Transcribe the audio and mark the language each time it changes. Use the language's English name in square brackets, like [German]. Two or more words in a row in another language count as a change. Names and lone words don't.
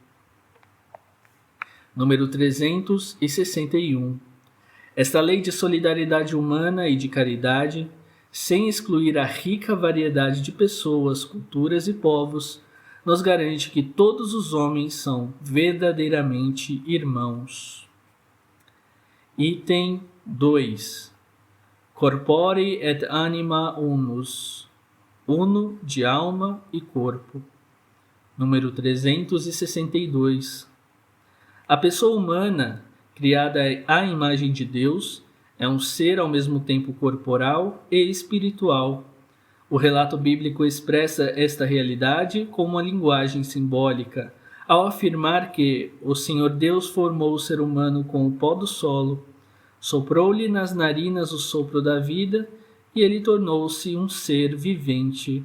[Portuguese] Número 361. Esta lei de solidariedade humana e de caridade, sem excluir a rica variedade de pessoas, culturas e povos, nos garante que todos os homens são verdadeiramente irmãos. [Latin] Item 2. Corpore et anima unus. [Portuguese] Uno de alma e corpo. Número 362. A pessoa humana, criada à imagem de Deus, é um ser ao mesmo tempo corporal e espiritual. O relato bíblico expressa esta realidade com uma linguagem simbólica, ao afirmar que o Senhor Deus formou o ser humano com o pó do solo, soprou-lhe nas narinas o sopro da vida e ele tornou-se um ser vivente.